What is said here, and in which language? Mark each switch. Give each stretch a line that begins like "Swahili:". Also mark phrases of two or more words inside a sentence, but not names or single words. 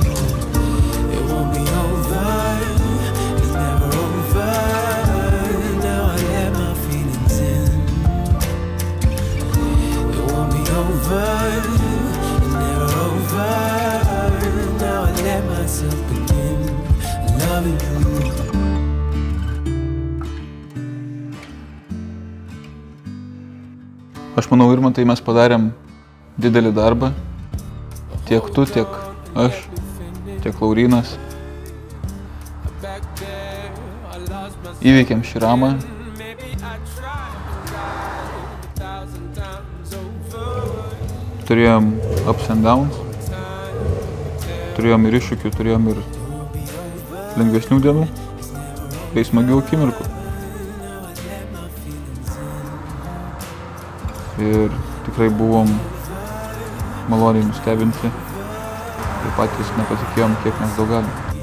English: It won't be over, it's never over. Now I let my feelings in. It won't be over, it's never over. Now I let myself begin loving you.
Lithuanian: Aš manau, Irmantai, mes padarėm didelį darbą. Tiek tu, tiek aš, tiek Laurynas. Įveikėm šį ramą. Turėjom
English: ups and downs.
Lithuanian: Turėjom ir iššūkių, turėjom ir lengvesnių dienų, bei smagių akimirkų. Ir tikrai buvom maloniai nustebinti ir patys nepatikėjom, kiek mes daug galim.